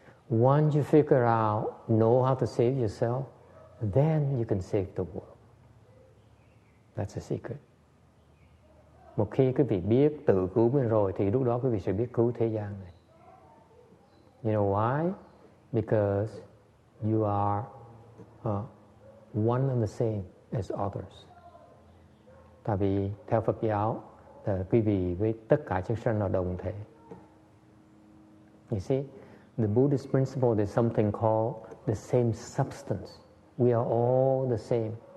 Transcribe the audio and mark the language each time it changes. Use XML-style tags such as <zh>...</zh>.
<en>Once you figure out, know how to save yourself, then you can save the world. That's a secret.</en> <vi>Một khi quý vị biết tự cứu mình rồi thì lúc đó quý vị sẽ biết cứu thế gian này.</vi> <en>You know why? Because you are one and the same as others.</en> <vi>Tại vì theo Phật giáo, quý vị với tất cả chúng sanh là đồng thể.</vi> <en>You see, the Buddhist principle, there's something called the same substance. We are all the same.</en>